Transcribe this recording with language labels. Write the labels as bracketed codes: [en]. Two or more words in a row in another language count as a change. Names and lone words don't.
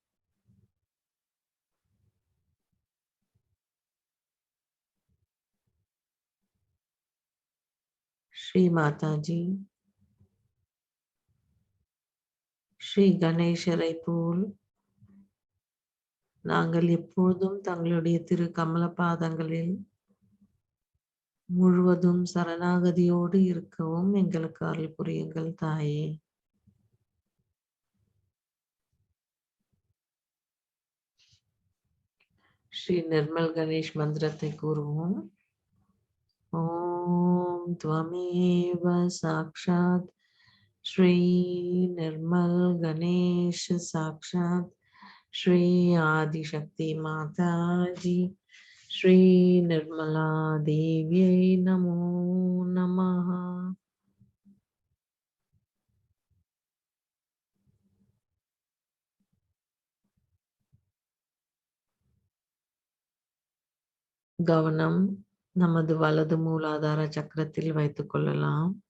[ta] ஸ்ரீ மாதாஜி, ஸ்ரீ கணேசரை போல் நாங்கள் எப்பொழுதும் தங்களுடைய திரு கமல பாதங்களில் முழுவதும் சரணாகதியோடு இருக்கவும் எங்களுக்கு அருள் புரியுங்கள் தாயே. ஸ்ரீ நிர்மல் கணேஷ் மந்திரத்தை கூறுவோம். [sa] ஓம் त्वमेव साक्षात् श्री निर्मल गणेश साक्षात् श्री आदिशक्ति माता जी श्री निर्मला देव्यै नमो नमः. [ta] கவனம் நமது வலது மூலாதார சக்கரத்தில் வைத்துக் கொள்ளலாம்.